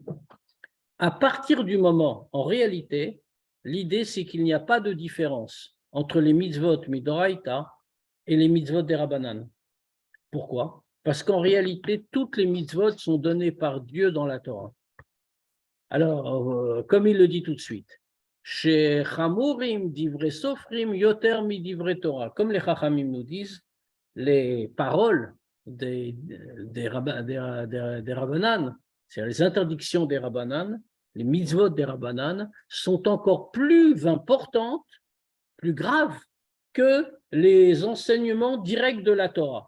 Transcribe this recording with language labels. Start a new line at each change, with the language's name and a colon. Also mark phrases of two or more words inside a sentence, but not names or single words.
French: À partir du moment, en réalité, l'idée, c'est qu'il n'y a pas de différence entre les
Hebrew: מצוות מדאורייתא
French: et les mitzvot des Rabbanan. Pourquoi? Parce qu'en réalité, toutes les mitzvot sont données par Dieu dans la Torah. Alors, comme il le dit tout de suite, chez
Hebrew: חמורים דברי סופרים יותר מ דברי תורה.
French: Comme les Chachamim nous disent, les paroles des Rabbanan, c'est-à-dire les interdictions des Rabbanan, les mitzvot des Rabbanan, sont encore plus importantes, plus graves que les enseignements directs de la Torah.